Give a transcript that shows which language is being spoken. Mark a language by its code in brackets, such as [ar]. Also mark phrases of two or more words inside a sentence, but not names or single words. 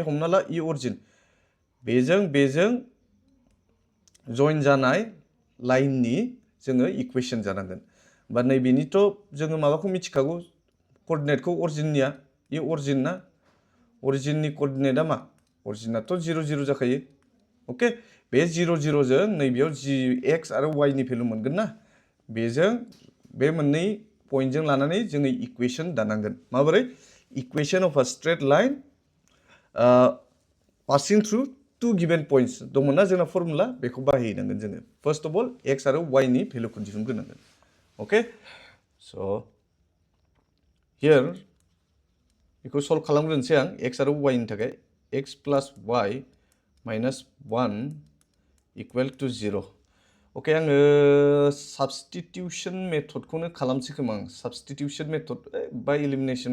[brx] हमना ला ई origin बेजों जॉइन जानाय लाइन नि जोङो इक्वेशन जानांगोन बा नैबेनिथ' जोङो माबाखौ मिथिखागौ कोऑर्डिनेटखौ origin-निया ई origin ना origin-नि कोऑर्डिनेटआ मा origin-आथ' 0 0 जाखायो ओके बे 0 0 जों नैबेयाव जि x आरो y नि भेलु मोनगोन ना बेजों बे मोननै पॉइंटजों लानानै जोङो इक्वेशन दानांगोन माबोरै [en] equation of a straight line passing through two given points [brx] दंमोन ना जोंना फर्मुला बेखौ बाहायनांगोन जोङो [en] first of all [brx] x आरो y नि भेलुखौ दिहुनग्रोनांगोन ओके [en] so here [brx] बेखौ सल्भ खालामग्रोनोसै आं x आरो y नि थाखाय [en] x plus y minus 1 equal to 0 [brx] ओके आङो साबस्टिटिउसन मेथडखौनो खालामसै खोमा आं [en] substitution method [brx] बा इलिमिनेशन